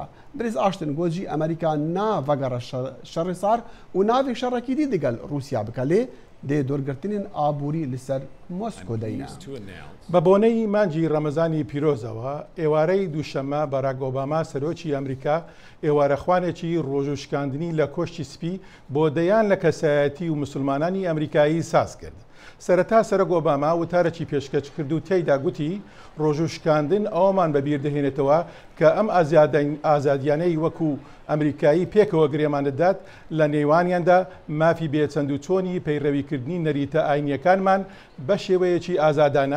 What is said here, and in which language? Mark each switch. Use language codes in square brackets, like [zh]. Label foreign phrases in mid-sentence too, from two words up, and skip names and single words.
[ku] Birêz Ashton got jî Amerîka navegera şerê sar û navê şerekî dî digel Rûsya bike lê dê dorgirtinên aborî li ser Moskô deyne. [ckb] بە بۆنەی مانجی ڕەمەزانی پیرۆزەوە ئێوارەی دووشەممە بەراک ئۆباما سەرۆکی ئەمریکا ئێوارەخوانێکی ڕۆژوشکاندنی لە کۆشتی سپی بۆ دەیان لە کەسایەتی و مسلمانانی ئەمریکایی ساز کرد. سەرەتا سەرۆک ئۆباما وتارێکی پێشکەش کرد و تێیدا گوتی ڕۆژوشکاندن ئەومان بەبیر دەهێنێتەوە کە ئەم ئازادیانەی وەکو ئەمریکایی پێکەوە گرێمانەدات لە نێوانیاندا مافی بێچەند و چۆنی پەیڕەویکردنی نەریتە ئاینیەکانمان بە شێوەیەکی ئازادانە.